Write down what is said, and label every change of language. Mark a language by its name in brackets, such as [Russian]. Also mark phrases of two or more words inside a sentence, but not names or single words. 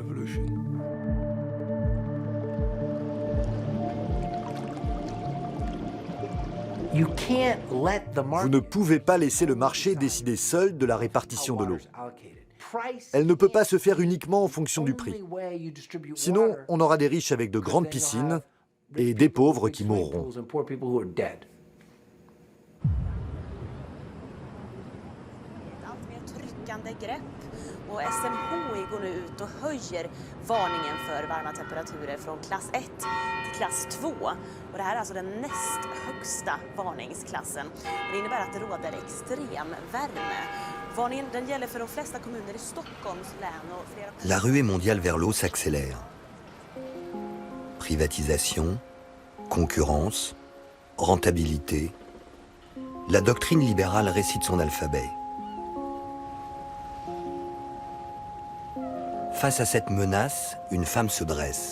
[French] Vous ne pouvez pas laisser le marché décider seul de la répartition de l'eau. Elle ne peut pas se faire uniquement en fonction du prix. Sinon, on aura des riches avec de grandes piscines et des pauvres qui mourront. [Swedish] Och SMHI går nu ut och höjer varningen för varma temperaturer från klass 1 till klass 2. Och det här är alltså den näst högsta varningsklassen. Det innebär att det råder extrem värme [French] La ruée mondiale vers l'eau s'accélère. Privatisation, concurrence, rentabilité. La doctrine libérale récite son alphabet. Face à cette menace, une femme se dresse.